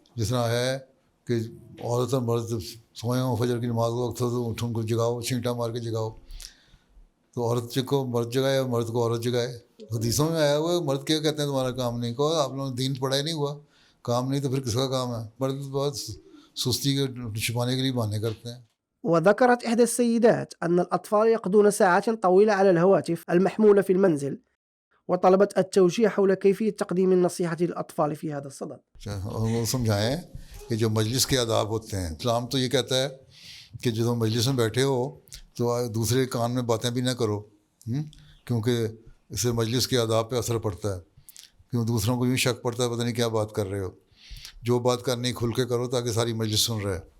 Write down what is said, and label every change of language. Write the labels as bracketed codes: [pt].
[ur] جس طرح ہے کہ عورت اور مرد سوئے ہوں، فجر کی نماز کا وقت ہو تو اٹھ ان کو جگاؤ، چھینٹا مار کے جگاؤ. تو عورت کو مرد جگائے اور مرد کو عورت جگائے. حدیثوں میں آیا ہوا ہے مرد کیا کہتے ہیں تمہارا کام نہیں. کہو آپ لوگوں نے دین پڑھا ہی نہیں ہوا، کام نہیں تو پھر کس کا کام ہے؟ مرد بہت سستی کے چھپانے کے لیے بہانے کرتے ہیں. [ar] وذكرت إحدى السيدات أن الأطفال يقضون ساعات طويلة على الهواتف المحمولة في المنزل، وطلبت التوجيه حول كيفية تقديم النصيحة للأطفال في هذا الصدد. [ur] وہ سمجھائیں کہ جو مجلس کے آداب ہوتے ہیں، اسلام تو یہ کہتا ہے کہ جب مجلس میں بیٹھے ہو تو دوسرے کان میں باتیں بھی نہ کرو، کیونکہ اس سے مجلس کے آداب پہ اثر پڑتا ہے. کیوں دوسروں کو یوں شک پڑتا ہے پتہ نہیں کیا بات کر رہے ہو. جو بات کرنی کھل کے کرو تاکہ ساری مجلس سن رہے.